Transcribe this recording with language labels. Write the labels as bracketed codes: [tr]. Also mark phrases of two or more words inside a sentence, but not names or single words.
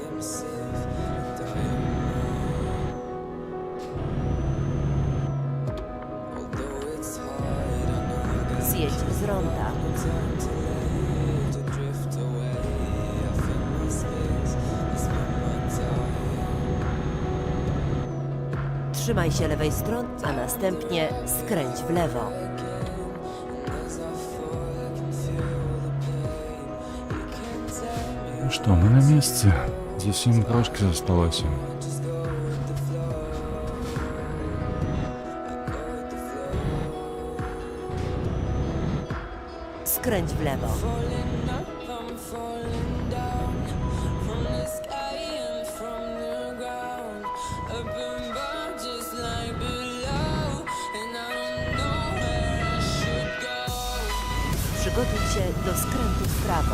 [pl] Zjedź z ronda. Trzymaj się lewej strony, a następnie skręć w lewo. [ru] Ну что, мы на месте. [uk] Зовсім трошки залишилося. [pl] Skręć w lewo. Przygotuj się do skrętu w prawo.